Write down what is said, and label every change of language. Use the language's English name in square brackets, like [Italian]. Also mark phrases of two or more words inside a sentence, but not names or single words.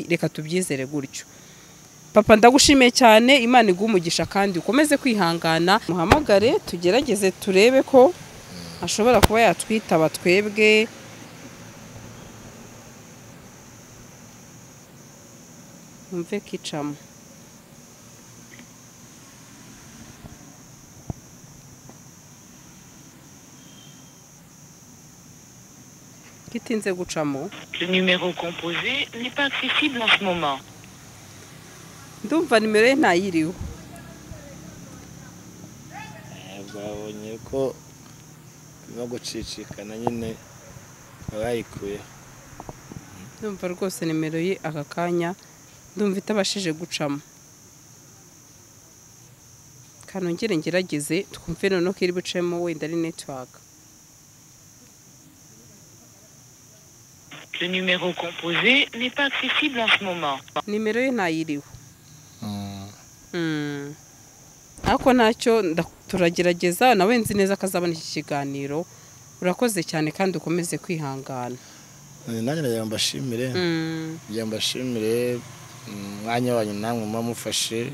[Kinyarwanda] reka tubyizere gutyo papa ndagushimiye cyane Imana igumugisha kandi ukomeze kwihangana muhamagare tugerageze turebe ko ashobora kuba yatwitaba twebwe umve kicamo kitinze gucamo [French] Le numéro composé n'est pas accessible en ce moment. [Kinyarwanda] ndumva nimero ye ntayiriho bwabonye ko no gucicikana nyine abayikuye ndumva rwose nimero ye aka kanya ndumva itabashije gucamo kanongere ngerageze twumve noneho ko iri bucemo wenda ari network [French] Le numéro composé n'est pas accessible en ce moment. [Kinyarwanda] nimero ye ntayiriho ariko ntacyo turagerageza nawe nzi neza ko azabona iki kiganiro urakoze cyane kandi ukomeze kwihangana nanjye nagira ngo mbashimire umwanya wanyu namwe mumufashe